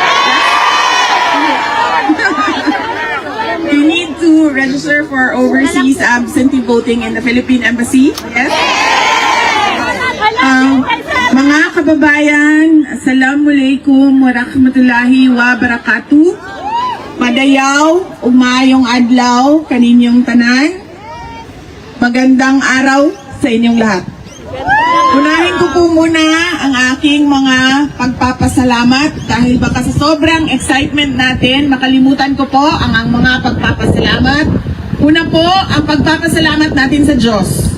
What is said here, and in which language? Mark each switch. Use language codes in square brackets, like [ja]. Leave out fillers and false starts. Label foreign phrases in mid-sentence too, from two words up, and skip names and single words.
[en] You need to register for overseas absentee voting in the Philippine Embassy. Yes? [tl] Mga kababayan, [ar] السلام عليكم ورحمة الله وبركاته. [ceb] Madayaw, umayong adlaw, kaninyong tanan. [tl] Magandang araw sa inyong lahat. Unahin ko po muna ang aking mga pagpapasalamat dahil baka sa sobrang excitement natin, makalimutan ko po ang mga pagpapasalamat. Una po, ang pagpapasalamat natin sa Diyos.